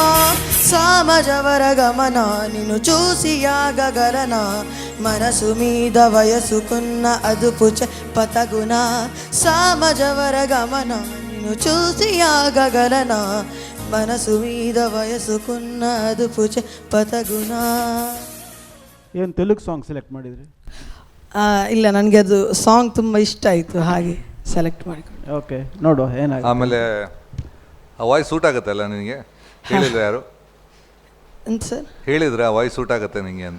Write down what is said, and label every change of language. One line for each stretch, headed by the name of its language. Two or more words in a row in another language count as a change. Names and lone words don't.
Telugu: సామజవర గమన నిన్ను చూసి యాగగలనా మనసు మీద వయసుకున్న అదుపు చెప్పతగునా సామజవర గమన నిన్ను చూసి యాగగలనా మనసు మీద వయసుకున్న అదుపు చెప్పతಗುನಾ
Kannada: ಏನು ತೆಲುಗು
English: song select
Kannada: ಮಾಡಿದ್ರಿ? ಇಲ್ಲ, ನನಗೆ ಅದು ಸಾಂಗ್ ತುಂಬ ಇಷ್ಟ ಆಯಿತು, ಹಾಗೆ ಸೆಲೆಕ್ಟ್ ಮಾಡಿಕೊಂಡು. ಓಕೆ, ನೋಡುವ ಏನಾಗುತ್ತೆ. ಆಮೇಲೆ ಆ
English: voice suit
Kannada: ಆಗುತ್ತಲ್ಲ ನಿನಗೆ? ಹೇಳಿದ್ರು ಯಾರು? ಎಂತ ಸರ್? ಹೇಳಿದ್ರೆ ಆ
English: voice suit
Kannada: ಆಗುತ್ತೆ ನಿನಗೆ ಅಂತ?